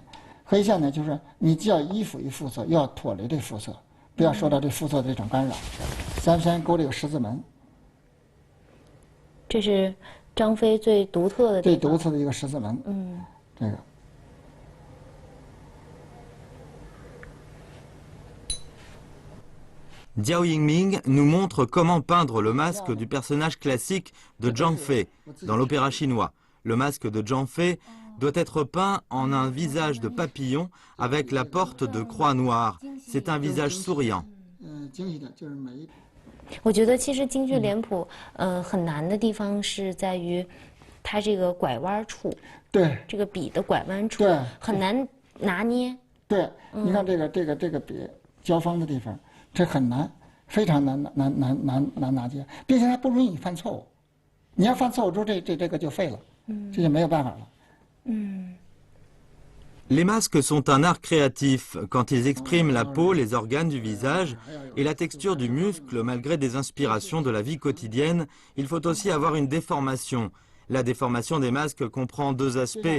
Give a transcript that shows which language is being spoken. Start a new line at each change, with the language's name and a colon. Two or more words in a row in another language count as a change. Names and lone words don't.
Chinese: 黑线呢就是你既要依附于肤色，又要脱离这肤色，不要受到这肤色的这种干扰。咱先勾这个十字门。这是张飞最独特的地方。最独特的一个十字门。这个。
French: Jiao Yiming nous montre comment peindre le masque du personnage classique de Zhang Fei dans l'opéra chinois. Le masque de Zhang Fei doit être peint en un visage de papillon avec la porte de croix noire. C'est un visage souriant.
Chinese: 我觉得其实京剧脸谱，很难的地方是在于，它这个拐弯处，对，这个笔的拐弯处，对，很难拿捏。对，你看这个笔交锋的地方，这很难。 非常难拿捏，并且它不容易犯错误。你要犯错误之后，这个就废了，这就没有办法了。
French: Les masques sont un art créatif quand ils expriment la peau, les organes du visage et la texture du muscle malgré des inspirations de la vie quotidienne. Il faut aussi avoir une déformation. La déformation des masques comprend deux aspects.